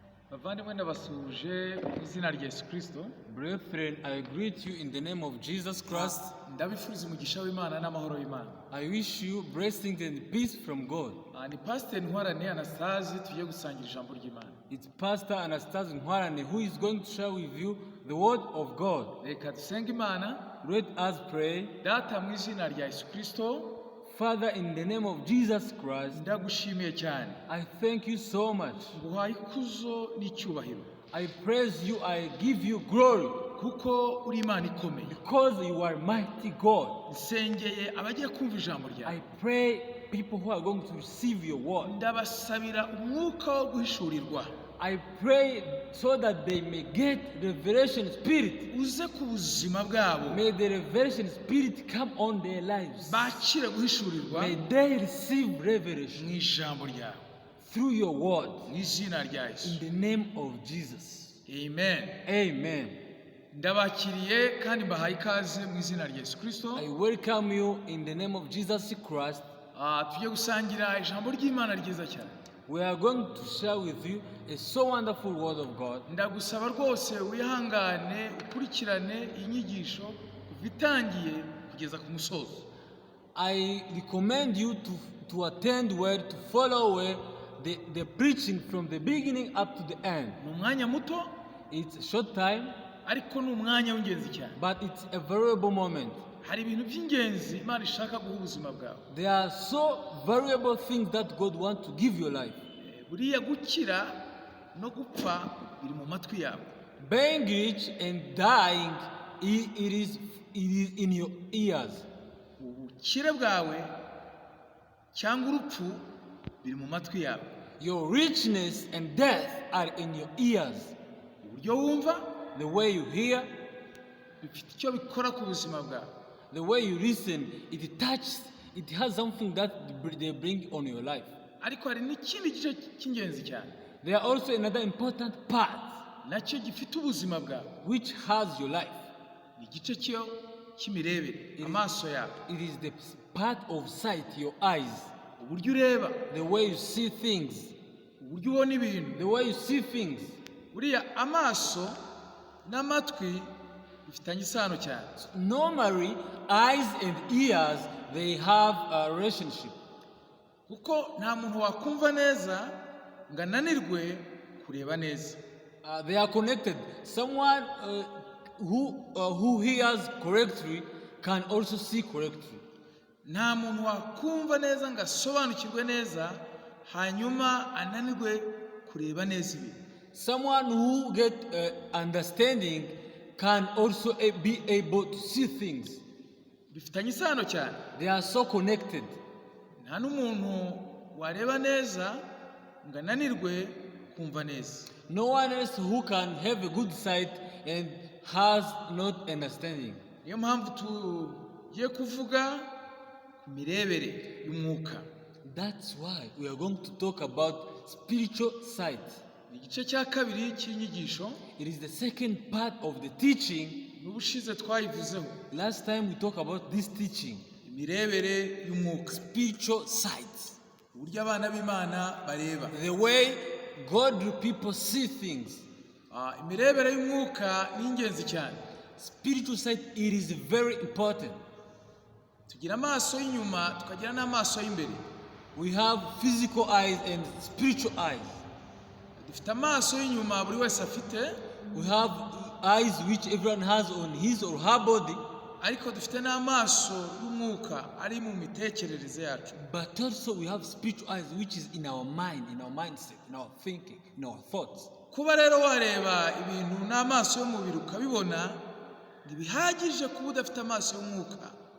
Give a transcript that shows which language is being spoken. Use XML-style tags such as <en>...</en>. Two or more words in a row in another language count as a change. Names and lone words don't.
<rw>Bavandimwe ndabasuje mu izina rya Yesu Kristo.</rw> <en>Brethren, I greet you in the name of Jesus Christ.</en> <rw>Ndabifuriza umugisha w'Imana n'amahoro y'Imana.</rw> <en>I wish you blessings and peace from God.</en> <rw>Ni Pastor Ntwarane Anastase tugiye gusangira ijambo ry'Imana.</rw> <en>It's Pastor Anastase Ntwarane who is going to share with you the word of God.</en> <rw>Reka dusenge Imana.</rw> <en>Let us pray.</en> <rw>Data mu izina rya Yesu Kristo,</rw> <en>Father, in the name of Jesus Christ,</en> <rw>ndagushimiye cyane.</rw> <en>I thank you so much.</en> <rw>Nguhaye ikuzo n'icyubahiro.</rw> <en>I praise you, I give you glory,</en> <rw>Kuko uri Imana ikomeye.</rw> <en>because you are mighty God.</en> <rw>Nsengeye abagiye kumva ijambo</rw> <en>I</en> <rw>ryawe.</rw> <en>pray people who are going to receive your word.</en> <rw>Ndabasabira umwuka wo guhishurirwa.</rw> <en>I pray so that they may get revelation spirit.</en> <rw>Uze ku buzima bwabo.</rw> <en>May the revelation spirit come on their lives.</en> <rw>Bakire guhishurirwa</rw> <en>May they receive revelation</en> <rw>mu ijambo ryawe.</rw> <en>through your word.</en> <rw>Mu izina rya</rw> <en>In</en> <rw>Yesu.</rw> <en>the name of Jesus.</en> <rw>Amen.</rw> <en>Amen.</en> <rw>Ndabakiriye kandi mbahaye ikaze mu izina rya Yesu Kristo.</rw> <en>I welcome you in the name of Jesus Christ.</en> <rw>Tujye gusangira ijambo ry'Imana ryiza cyane.</rw> <en>We are going to share with you a so wonderful word of God.</en> <rw>Ndagusaba rwose wihangane ukurikirane inyigisho kuva itangiye kugeza ku musozo.</rw> <en>I recommend you to attend well, to follow well the preaching from the beginning up to the end.</en> <rw>Ni umwanya muto</rw> <en>It's a short time,</en> <rw>ariko ni umwanya w'ingenzi cyane.</rw> <en>but it's a valuable moment.</en> <rw>Hari ibintu by'ingenzi Imana ishaka guha ubuzima bwawe.</rw> <en>There are so valuable things that God wants to give your life.</en> <rw>Buriya gukira no gupfa biri mu matwi yawe.</rw> <en>Being rich and dying, it is in your ears.</en> <rw>Ubukire bwawe cyangwa urupfu biri mu matwi yawe.</rw> <en>Your richness and death are in your ears.</en> <rw>Uburyo wumva</rw> <en>The way you hear,</en> <rw>bifite icyo bikora ku buzima bwawe.</rw> <en>the way you listen, it has something that they bring on your life.</en> <rw>Ariko hari n'ikindi gice cy'ingenzi cyane</rw> <en>There are also another important part</en> <rw>nacyo gifite ubuzima bwawe.</rw> <en>which has your life.</en> <rw>Ni igice cy'imirebere, amaso yawe,</rw> <en>It is the part of sight, your eyes,</en> <rw>uburyo ureba,</rw> <en>the way you see things,</en> <rw>uburyo ubona ibintu.</rw> <en>the way you see things.</en> <rw>Buriya amaso n'amatwi bifitanye isano cyane.</rw> <en>Normally, eyes and ears, they have a relationship.</en> <rw>Kuko nta muntu wakumva neza ngo ananirwe kureba neza.</rw> <en>They are connected. Someone who hears correctly can also see correctly.</en> <rw>Nta muntu wakumva neza ngo asobanukirwe neza hanyuma ananirwe kureba neza ibintu.</rw> <en>Someone who get understanding can also be able to see things.</en> <rw>Bifitanye isano cyane.</rw> <en>They are so connected.</en> <rw>Nta n'umuntu wareba neza ngo ananirwe kumva neza.</rw> <en>No one else who can have a good sight and has not understanding.</en> <rw>Niyo mpamvu tugiye kuvuga ku mirebere y'umwuka.</rw> <en>That's why we are going to talk about spiritual sight.</en> <rw>Ni igice cya kabiri cy'inyigisho.</rw> <en>It is the second part of the teaching.</en> <rw>N'ubushize twayivuzeho.</rw> <en>Last time we talked about this teaching,</en> <rw>Imirebere y'umwuka.</rw> <en>spiritual sight.</en> <rw>Uburyo abana b'Imana bareba.</rw> <en>The way godly people see things.</en> <rw>Imirebere y'umwuka ni ingenzi cyane.</rw> <en>Spiritual sight, it is very important.</en> <rw>Tugira amaso y'inyuma tukagira n'amaso y'imbere.</rw> <en>We have physical eyes and spiritual eyes.</en> <rw>Dufite amaso y'inyuma buri wese afite,</rw> <en>We have eyes which everyone has on his or her body,</en> <rw>ariko dufite n'amaso y'umwuka ari mu mitekerereze yacu.</rw> <en>but also we have spiritual eyes which is in our mind, in our mindset, in our thinking, in our thoughts.</en> <rw>Kuba rero wareba ibintu n'amaso y'umubiri ukabibona ntibihagije kuba udafite amaso y'umwuka.</rw>